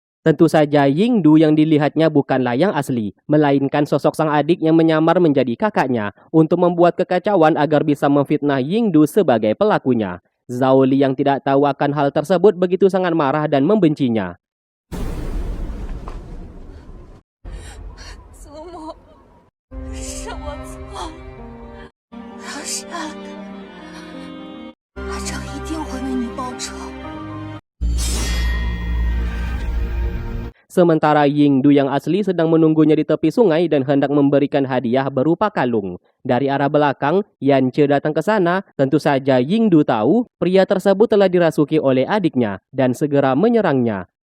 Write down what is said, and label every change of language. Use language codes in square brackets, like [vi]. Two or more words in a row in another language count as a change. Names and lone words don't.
[id] Tentu saja Yingdu yang dilihatnya bukanlah yang asli, melainkan sosok sang adik yang menyamar menjadi kakaknya untuk membuat kekacauan agar bisa memfitnah Yingdu sebagai pelakunya. Zhao Li yang tidak tahu akan hal tersebut begitu sangat marah dan membencinya. [zh] 祖母，是我错，我要杀了他，阿长一定会为你报仇。 [id] Sementara Yingdu yang asli sedang menunggunya di tepi sungai dan hendak memberikan hadiah berupa kalung. Dari arah belakang, Yance datang ke sana. Tentu saja Yingdu tahu pria tersebut telah dirasuki oleh adiknya dan segera menyerangnya.